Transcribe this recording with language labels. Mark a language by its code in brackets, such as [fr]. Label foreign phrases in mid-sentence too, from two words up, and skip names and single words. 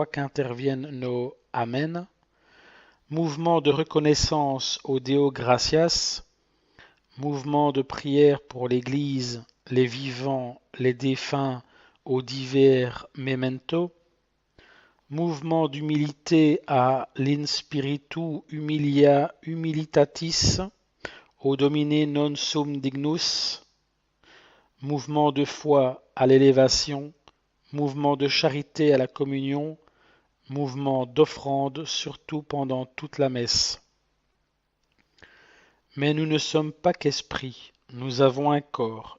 [fr] qu'interviennent nos Amen, mouvement de reconnaissance au [la] Deo Gratias, [fr] mouvement de prière pour l'Église, les vivants, les défunts, aux divers memento, mouvement d'humilité à l' [la] Inspiritu Humilia Humilitatis, [fr] au [la] Domine non sum dignus, [fr] mouvement de foi à l'élévation, mouvement de charité à la communion, mouvement d'offrande surtout pendant toute la messe. Mais nous ne sommes pas qu'esprit, nous avons un corps.